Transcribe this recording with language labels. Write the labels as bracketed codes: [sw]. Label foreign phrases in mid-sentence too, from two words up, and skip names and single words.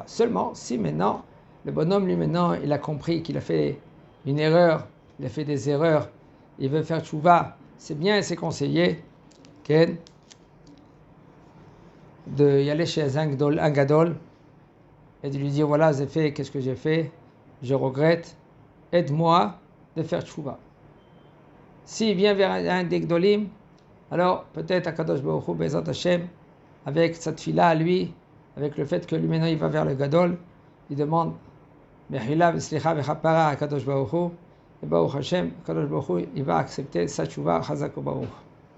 [fr] Seulement, si maintenant, le bonhomme lui maintenant, il a compris qu'il a fait une erreur, il a fait des erreurs, il veut faire tchouva, c'est bien et c'est conseillé, de y aller chez un gadol, et de lui dire voilà j'ai fait, qu'est-ce que j'ai fait, je regrette, aide-moi de faire tchouva. S'il vient vers un des gdolim, alors peut-être [he] הקדוש ברוך הוא בעזרת השם, [fr] avec cette fila à lui, avec le fait que lui maintenant il va vers le gadol, il demande [he] מחילה וסליחה וכפרה הקדוש ברוך הוא, [fr] et [he] ברוך השם, הקדוש ברוך הוא, [fr] il va accepter sa tchouva, [he] חזק ברוך.